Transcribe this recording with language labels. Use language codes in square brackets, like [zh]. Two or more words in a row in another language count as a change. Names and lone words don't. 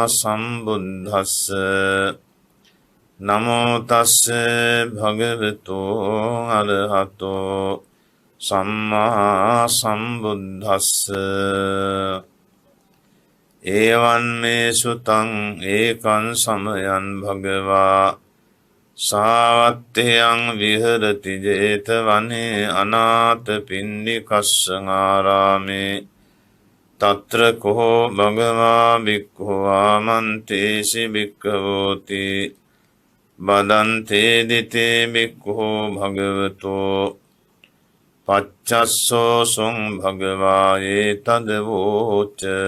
[pi] සම්බුද්දස්සේ නමෝ තස්සේ භගවතු අරහතෝ සම්මා සම්බුද්දස්සේ ඒවං මේ සුතං ඒකං සමයං භගවා සාවත්තයං විහරති ජේතවනේ අනාථ පින්ඩිකස්ස ආරාමේ තත්‍ර කෝ භගවා භික්ඛු ආමන්තේසි භික්ඛවෝති බදන්තේ දිතේ භික්ඛු භගවතෝ පච්චස්සෝ සුං භගවා ඒතදවෝච